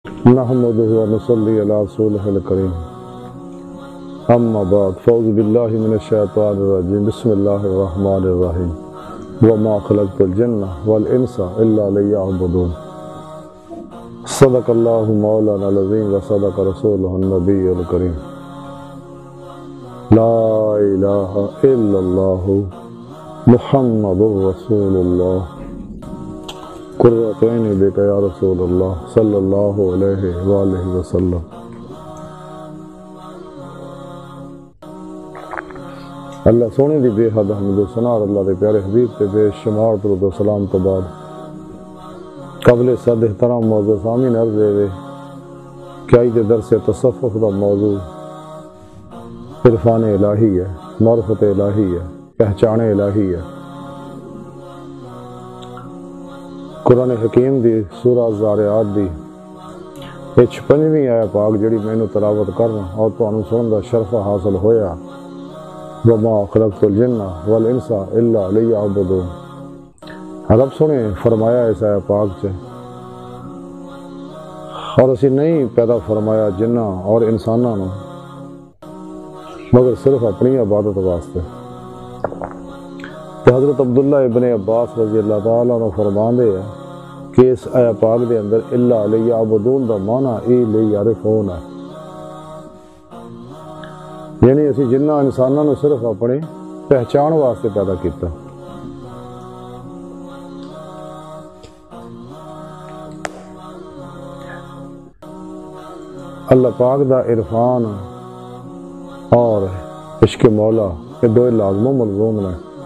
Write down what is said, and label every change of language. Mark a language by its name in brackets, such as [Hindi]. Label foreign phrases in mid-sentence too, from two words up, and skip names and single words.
[Arabic] نحمده ونصلي على رسوله الكريم اما بعد فاعوذ بالله من الشيطان الرجيم بسم الله الرحمن الرحيم وما خلقت الجن والانس الا ليعبدون صدق الله مولانا العظيم وصدق رسوله النبي الكريم لا اله الا الله محمد رسول الله قرۃ عینی بک یا رسول اللہ صلی اللہ علیہ وآلہ وسلم۔ [Punjabi] اللہ سونے دی بے حد حمد و ثنا اللہ دے پیارے حبیب تے بے شمار درود و سلام تو بعد قبل صد احترام موضوع سامعین عرض ہے کہ آج درس تصوف دا موضوع عرفان الہی ہے، معرفت الہی ہے، پہچان الہی ہے۔ قرآن حکیم دی سورہ زاریات دی 56ویں آیت پاک جڑی مینوں تلاوت کرنا اور تانوں سنن دا شرف حاصل ہویا، [Arabic] وما خلقت الجن والانس الا لیعبدون۔ [Punjabi] رب سنے فرمایا اس آیت پاک چ اور اسی نہیں پیدا فرمایا جناں اور انساناں نوں مگر صرف اپنی عبادت واسطے۔ تو حضرت عبداللہ ابن عباس [Arabic] رضی اللہ تعالیٰ عنہ [Punjabi] فرماندے ہیں کہ اس آیت پاک دے اندر [Arabic] الا لیعبدون [Punjabi] دا معنی ای لیعرفون ہے، یعنی اسی جناں انساناں نوں صرف اپنے پہچان واسطے پیدا کیتا۔ اللہ پاک دا عرفان اور عشق مولا یہ دو لازم و ملزوم نے،